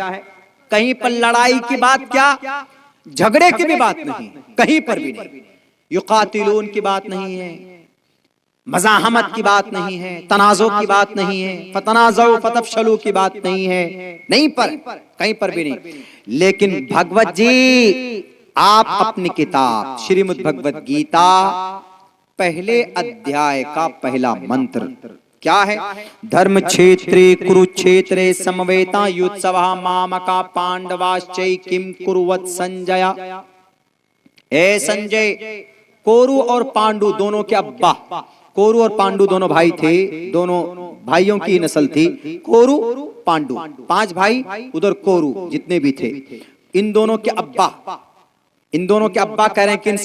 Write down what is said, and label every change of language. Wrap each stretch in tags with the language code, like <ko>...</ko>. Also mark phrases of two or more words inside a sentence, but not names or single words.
<ur>کہیں پر لڑائی کی بات کیا، جھگڑے کی بھی بات نہیں، کہیں پر بھی نہیں، یقاتلون کی بات نہیں ہے، مزاحمت کی بات نہیں ہے، تنازع کی بات نہیں ہے،</ur> <ar>فتنازعوا فتفشلوا</ar> <ur>کی بات نہیں ہے، نہیں پر کہیں پر بھی نہیں۔ لیکن بھگوت جی، آپ اپنی کتاب شریمد بھگوت گیتا پہلے ادھیائے کا پہلا منتر کیا ہے؟</ur> <sa>धर्मक्षेत्रे कुरुक्षेत्रे समवेता युयुत्सवः मामकाः पाण्डवाश्चैव किमकुर्वत सञ्जय.</sa> <ur>اے سنجے، کورو اور پانڈو دونوں کے ابا، کورو اور پانڈو دونوں بھائی تھے، دونوں بھائیوں کی نسل تھی، کورو پانڈو، 5 بھائی، ادھر کورو جتنے بھی تھے، ان دونوں کے ابا، ان دونوں کے ابا کہہ رہے ہیں کن سے؟</ur>